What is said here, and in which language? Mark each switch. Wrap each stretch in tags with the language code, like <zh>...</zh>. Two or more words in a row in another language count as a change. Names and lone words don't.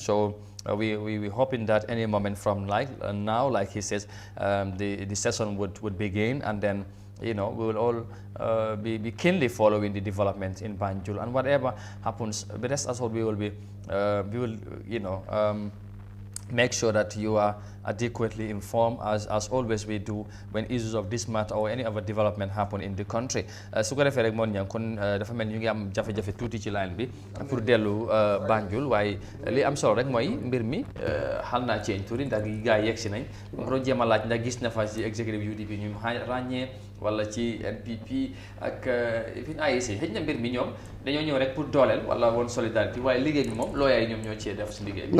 <en>So we're hoping that any moment from now, like he says, the session would begin, and then, you know, we will all be keenly following the developments in Banjul, and whatever happens, but rest assured we will, make sure that you are adequately informed, as always we do when issues of this matter or any other development happen in the country.</en> <wo>su ko defee rek moon ñang kon dafa mel ñu ngi am jafe-jafe tuuti ci line bi pour dellu Banjul waaye li am solo rek mooy mbir mi xal naa ceeñ tuuti ndax gars yi yegg si nañ ma doon jéem a laaj ndax gis na fa ci executive UDP ñu ràññee wala ci NPP ak fi AIC xëy na mbir mi ñoom dañoo ñëw rek pour dooleel wala woon solidarité waaye liggéey bi moom looyaay ñoom ñoo cee def si liggéey bi.</wo>